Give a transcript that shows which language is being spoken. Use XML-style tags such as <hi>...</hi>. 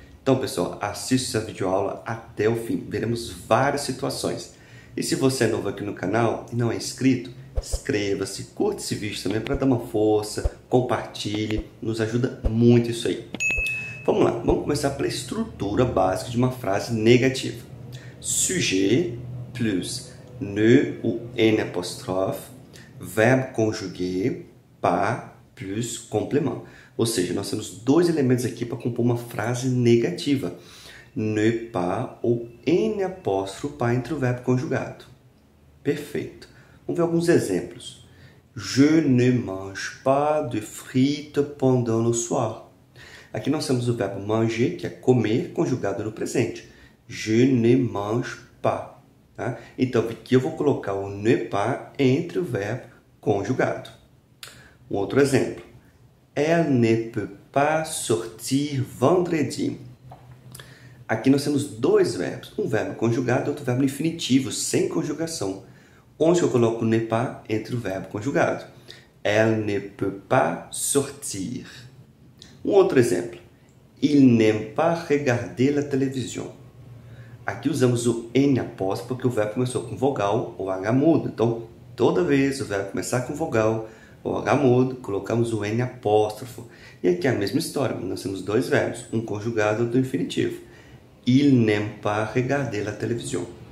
<pt>Então, pessoal, assista essa videoaula até o fim. Veremos várias situações. E se você é novo aqui no canal e não é inscrito, inscreva-se, curte esse vídeo também para dar uma força, compartilhe, nos ajuda muito isso aí. Vamos lá, vamos começar pela estrutura básica de uma frase negativa.</pt> <fr>Sujet plus ne ou n</fr> <pt>apóstrofe, verbo</pt> <fr>conjugué, pas plus complément.</fr> <pt>Ou seja, nós temos dois elementos aqui para compor uma frase negativa. Ne pas ou n apóstrofe pas entre o verbo conjugado. Perfeito. Vamos ver alguns exemplos.</pt> <fr>Je ne mange pas de frites pendant le soir.</fr> <pt>Aqui nós temos o verbo manger, que é comer, conjugado no presente.</pt> <fr>Je ne mange pas.</fr> <pt>Tá? Então, aqui eu vou colocar o ne pas entre o verbo conjugado. Um outro exemplo.</pt> <fr>Elle ne peut pas sortir vendredi.</fr> <pt>Aqui nós temos dois verbos. Um verbo conjugado e outro verbo infinitivo, sem conjugação. Onde eu coloco ne pas entre o verbo conjugado?</pt> <fr>Elle ne peut pas sortir.</fr> <pt>Um outro exemplo.</pt> <fr>Il n'aime pas regarder la télévision.</fr> <pt>Aqui usamos o N apóstrofe porque o verbo começou com vogal ou H mudo. Então, toda vez o verbo começar com vogal ou H mudo, colocamos o N apóstrofo. E aqui é a mesma história. Nós temos dois verbos, um conjugado e outro infinitivo.</pt> <fr>Il n'aime pas regarder la télévision.</fr>